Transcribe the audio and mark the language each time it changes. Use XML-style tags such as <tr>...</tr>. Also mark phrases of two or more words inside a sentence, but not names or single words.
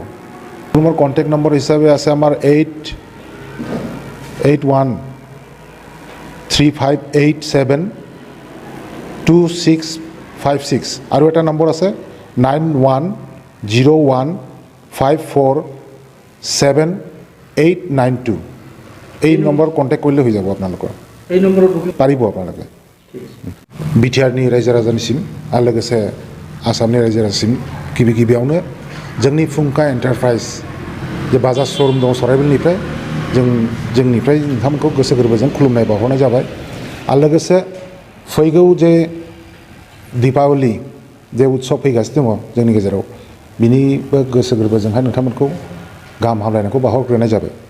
<as>শ্ব'ৰুমৰ</as> <en>contact number</en> <as>হিচাপে আছে আমাৰ 813135872656 আৰু এটা নম্বৰ আছে 9101547892। এই নম্বৰ কণ্টেক্ট কৰিলে হৈ যাব আপোনালোকৰ। এই নম্বৰত পাৰিব আপোনালোকে</as> <brx>बिटिआरनि रायजो राजानिसिम आरो लोगोसे आसामनि रायजो राजानिसिम गिबि गिबियावनो जोंनि फुंखा एन्टारप्राइज जे बाजाज श'रुम दङ सराइबिलनिफ्राय जोंनिफ्राय नोंथांमोनखौ गोसो गोरबोजों खुलुमनाय बावहरनाय जाबाय। आरो लोगोसे फैगौ जे दीपावली जे उत्सव फैगासिनो दङ जोंनि गेजेराव बिनिबो गोसो गोरबोजोंहाय नोंथांमोनखौ गाहाम हामलायनायखौ बावहरग्रोनाय जाबाय।</brx>